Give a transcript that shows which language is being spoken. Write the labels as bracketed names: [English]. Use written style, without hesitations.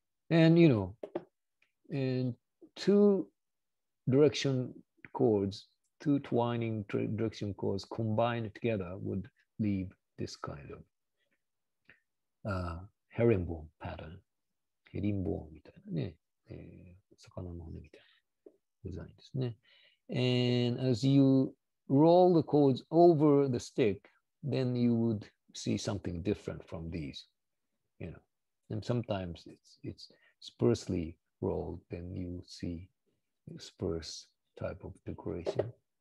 [English] And you know, and two direction cords, two twining direction cords combined together would leave this kind of herringbone pattern. [Japanese] ヘリンボーンみたいなね、魚の骨みたいなデザインですね。 [English] And as you roll the cords over the stick, then you would see something different from these, you know. And sometimes it's sparsely rolled, then you see sparse type of decoration.